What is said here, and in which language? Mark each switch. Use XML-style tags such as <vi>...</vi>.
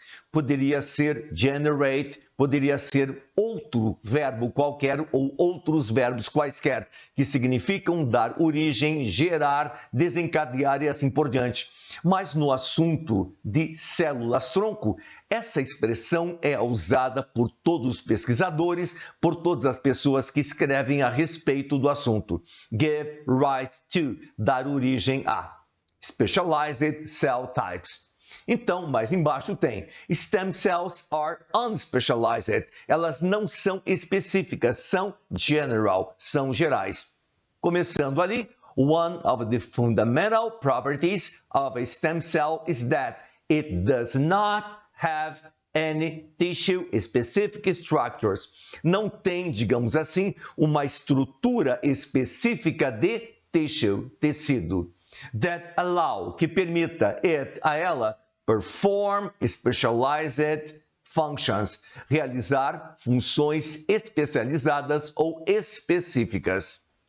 <pt>Poderia ser generate, poderia ser outro verbo qualquer ou outros verbos quaisquer, que significam dar origem, gerar, desencadear e assim por diante. Mas no assunto de células-tronco, essa expressão é usada por todos os pesquisadores, por todas as pessoas que escrevem a respeito do assunto.</pt> <en>Give rise to,</en> <pt>dar origem a.</pt> <en>Specialized cell types.</en> <pt>Então, mais embaixo tem</pt> <en>stem cells are unspecialized.</en> <pt>Elas não são específicas, são general, são gerais. Começando ali,</pt> <en>one of the fundamental properties of a stem cell is that it does not have any tissue-specific structures.</en> <pt>Não tem, digamos assim, uma estrutura específica de tissue, tecido.</pt> <en>That allow,</en> <pt>que permita it, a ela,</pt> <en>perform specialized functions,</en> <pt>realizar funções especializadas ou específicas.</pt>